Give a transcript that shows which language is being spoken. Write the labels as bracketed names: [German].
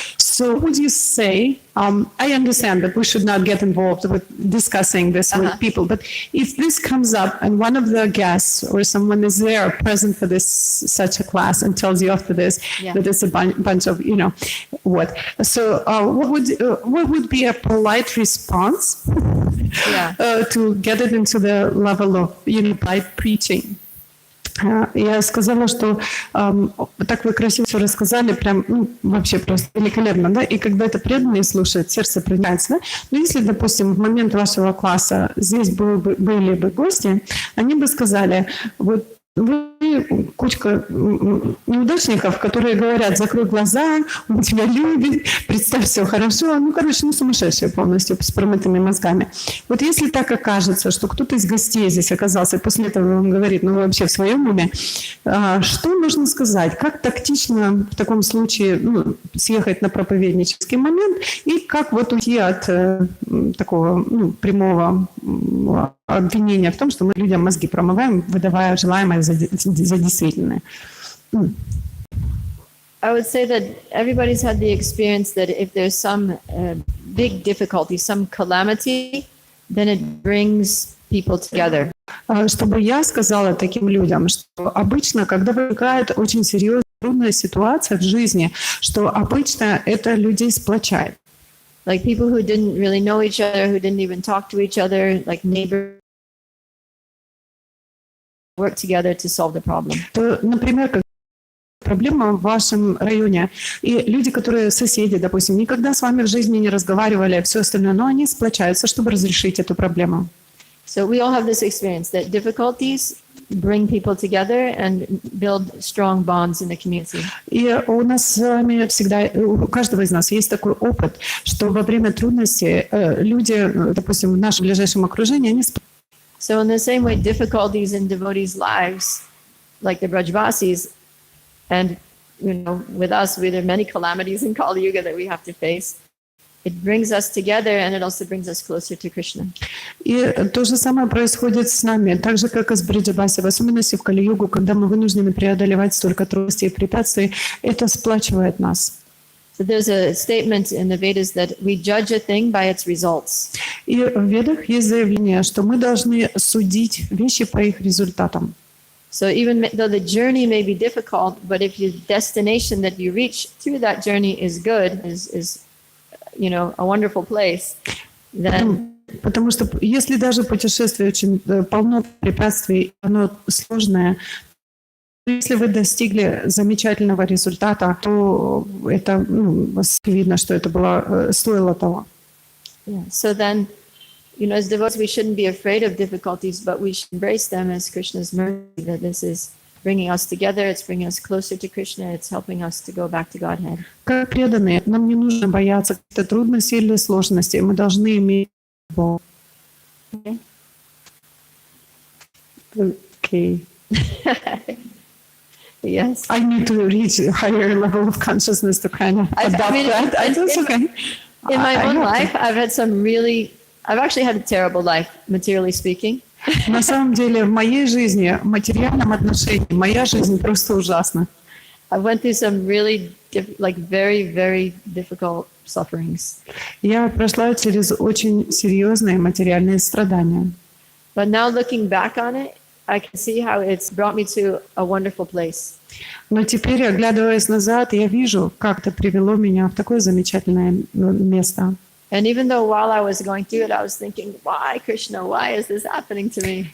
[English] So would you say, I understand that we should not get involved with discussing this with people, but if this comes up and one of the guests or someone is there present for such a class and tells you after this that it's a bunch of, what? So what would be a polite response to get it into the level of, polite preaching? [Russian] Я сказала, что так вы красиво все рассказали, прям, вообще просто великолепно, да, и когда это преданные слушают, сердце проникается, да, но если, допустим, в момент вашего класса здесь были бы гости, они бы сказали, вот вы кучка неудачников, которые говорят, закрой глаза, он тебя любит, представь, все хорошо. Сумасшедшие полностью с промытыми мозгами. Вот если так окажется, что кто-то из гостей здесь оказался, и после этого он говорит, вы вообще в своем уме, что нужно сказать? Как тактично в таком случае съехать на проповеднический момент и как вот уйти от такого прямого обвинения в том, что мы людям мозги промываем, выдавая желаемое за действительное. [English] I would say that everybody's had the experience that if there's some big difficulty, some calamity, then it brings people together. [Russian] Чтобы я сказала таким людям, что обычно, когда возникает очень серьезная, трудная ситуация в жизни, что обычно это людей сплочает. [English] Like people who didn't really know each other, who didn't even talk to each other, like neighbors, work together to solve the problem. [Russian] То, например, как проблема в вашем районе, и люди, которые соседи, допустим, никогда с вами в жизни не разговаривали, все остальное, но они сплочаются, чтобы разрешить эту проблему. [English] So we all have this experience that difficulties bring people together and build strong bonds in the community. [Russian] И у нас с вами всегда, у каждого из нас есть такой опыт, что во время трудностей люди, допустим, в нашем ближайшем окружении, они [English] So in the same way, difficulties in devotees' lives, like the Brajvasis, and with us, there are many calamities in Kali Yuga that we have to face. it brings us together, and it also brings us closer to Krishna. [Russian] И то же самое происходит с нами, так же, как и с Бриджабаси, в особенности в Кали-югу, когда мы вынуждены преодолевать столько трудностей и препятствий, это сплачивает нас. [English] So there's a statement in the Vedas that we judge a thing by its results. [Russian] И в Ведах есть заявление, что мы должны судить вещи по их результатам. [English] So even though the journey may be difficult, but if your destination that you reach through that journey is good, is a wonderful place, then [Russian] Потому что если даже путешествие очень полно препятствий, оно сложное, если вы достигли замечательного результата, то это видно, что это стоило того. [English] yeah. So then, as devotees, we shouldn't be afraid of difficulties, but we should embrace them as Krishna's mercy, that this is bringing us together, it's bringing us closer to Krishna, it's helping us to go back to Godhead. [Russian] Как преданные, нам не нужно бояться каких-то трудностей или сложностей, мы должны иметь Бога. [English] Okay. Yes. I need to reach a higher level of consciousness to kind of adopt that. It's okay. In my own life, I've actually had a terrible life, materially speaking. [Russian] На самом деле, в моей жизни, в материальном отношении, моя жизнь просто ужасна. [English] I went through some really, very, very difficult sufferings. [Russian] Я прошла через очень серьезные материальные страдания. [English] But now looking back on it, I can see how it's brought me to a wonderful place. [Russian] Но теперь, оглядываясь назад, я вижу, как это привело меня в такое замечательное место. [English] And even though while I was going through it, I was thinking, why, Krishna, why is this happening to me?